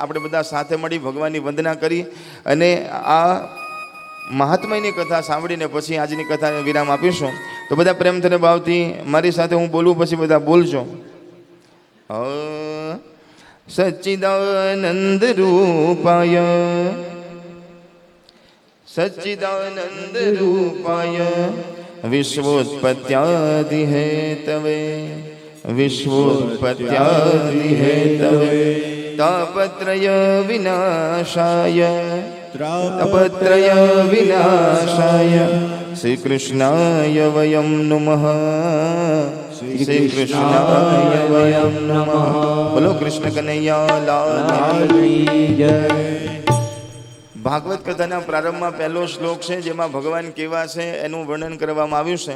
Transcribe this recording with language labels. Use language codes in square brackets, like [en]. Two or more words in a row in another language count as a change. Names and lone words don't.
[gu] આપણે બધા સાથે મળી ભગવાનની વંદના કરી અને આ મહાત્મયની કથા સાંભળીને પછી આજની કથાને વિરામ આપીશું. તો બધા પ્રેમથી અને ભાવથી મારી સાથે હું બોલું પછી બધા બોલજો. [sa] सच्चिदानंद रूपाय सच्चिदानंद रूपाय विश्वोत्पत्यादि हेतवे विश्वोत्पत्यादि हेतवे तापत्रय विनाशाय तापत्रय विनाशाय श्री कृष्णाय वयम नमः श्री कृष्णाय वयम नमः. [hi] बोलो कृष्ण कन्हैया लाल की जय. [gu] ભાગવત કથાના પ્રારંભમાં પહેલો શ્લોક છે જેમાં ભગવાન કેવા છે એનું વર્ણન કરવામાં આવ્યું છે.